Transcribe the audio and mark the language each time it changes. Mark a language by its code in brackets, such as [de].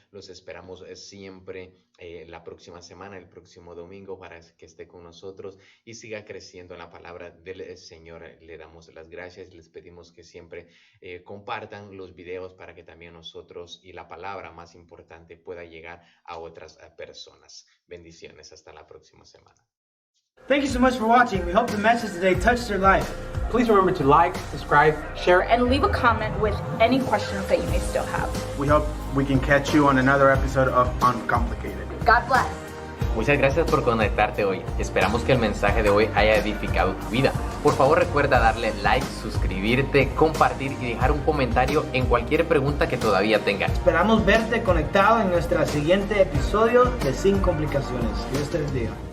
[es] Los esperamos siempre la próxima semana, el próximo domingo, para que esté con nosotros y siga creciendo en la palabra del Señor. Le damos las gracias, les pedimos que siempre compartan los videos para que también nosotros y la palabra más importante pueda llegar a otras personas. Bendiciones, hasta la próxima semana. [en] Thank you so much for watching. We hope the message today touched your life. Please remember to like, subscribe, share, and leave a comment with any questions that you may still have. We hope we can catch you on another episode of Uncomplicated. God bless. [es] Muchas gracias por conectarte hoy. Esperamos que el mensaje de hoy haya edificado tu vida. Por favor, recuerda darle like, suscribirte, compartir y dejar un comentario en cualquier pregunta que todavía tengas. Esperamos verte conectado en nuestro siguiente episodio de Sin Complicaciones. Dios te bendiga.